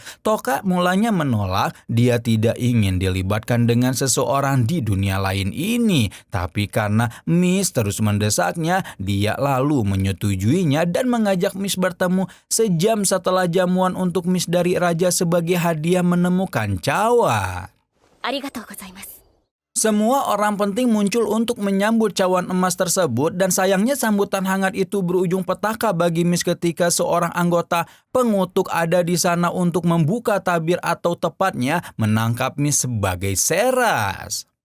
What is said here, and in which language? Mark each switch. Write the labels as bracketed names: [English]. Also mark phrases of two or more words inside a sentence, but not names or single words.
[Indonesian] Toka mulanya menolak, dia tidak ingin dilibatkan dengan seseorang di dunia lain ini. Tapi karena Miss terus mendesaknya, dia lalu menyetujuinya dan mengajak Miss bertemu sejam setelah jamuan untuk Miss dari Raja sebagai hadiah menemukan cawan. [Japanese] ありがとうございます。 [Indonesian] Semua orang penting muncul untuk menyambut cawan emas tersebut dan sayangnya sambutan hangat itu berujung petaka bagi Miss ketika seorang anggota pengutuk ada di sana untuk membuka tabir atau tepatnya menangkap Miss sebagai Seras.